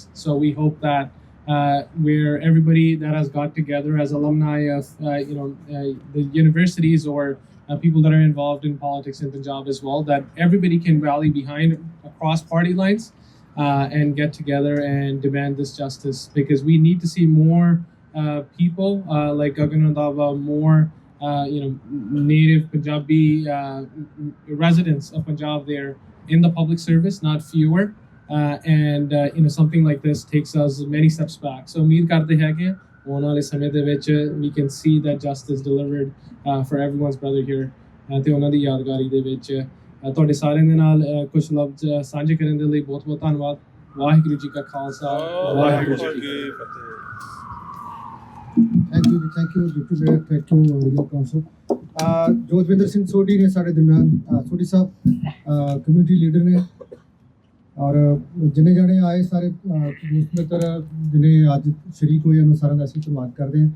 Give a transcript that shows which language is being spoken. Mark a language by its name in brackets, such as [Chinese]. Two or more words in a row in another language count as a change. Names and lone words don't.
[English] So we hope that where everybody that has got together as alumni of the universities or people that are involved in politics in Punjab as well, that everybody can rally behind across party lines and get together and demand this justice, because we need to see more people like Gagan Randhawa, more native Punjabi residents of Punjab there in the public service, not fewer. And something like this takes us many steps back. [Punjabi] So ਉਮੀਦ ਕਰਤੇ ਹੈ ਕਿ ਆਉਣ ਵਾਲੇ ਸਮੇਂ ਦੇ ਵਿੱਚ [English] we can see that justice delivered for everyone's brother here [Punjabi] ਤੇ ਉਹਨਾਂ ਦੀ ਯਾਦਗਾਰੀ ਦੇ ਵਿੱਚ ਤੁਹਾਡੇ ਸਾਰਿਆਂ ਦੇ ਨਾਲ ਕੁਝ ਲਫ਼ਜ਼ ਸਾਂਝੇ ਕਰਨ ਦੇ ਲਈ ਬਹੁਤ ਬਹੁਤ ਧੰਨਵਾਦ। ਵਾਹਿਗੁਰੂ ਜੀ ਕਾ ਖਾਲਸਾ ਵਾਹਿਗੁਰੂ ਜੀ ਕੀ ਫਤਿਹ। [English] thank you deputy mayor, thank you regional council. [Punjabi] ਜੋਤਵਿੰਦਰ ਸਿੰਘ ਸੋਢੀ ਨੇ ਸਾਡੇ ਦਰਮਿਆਨ, ਸੋਢੀ ਸਾਹਿਬ [English] community leader [Punjabi] ਨੇ, ਔਰ ਜਿੰਨੇ ਜਾਣੇ ਆਏ ਸਾਰੇ ਦੋਸਤ ਮਿੱਤਰ ਜਿਹਨੇ ਅੱਜ ਸ਼ਰੀਕ ਹੋਏ ਉਹਨਾਂ ਸਾਰਿਆਂ ਦਾ ਅਸੀਂ ਧੰਨਵਾਦ ਕਰਦੇ ਹਾਂ।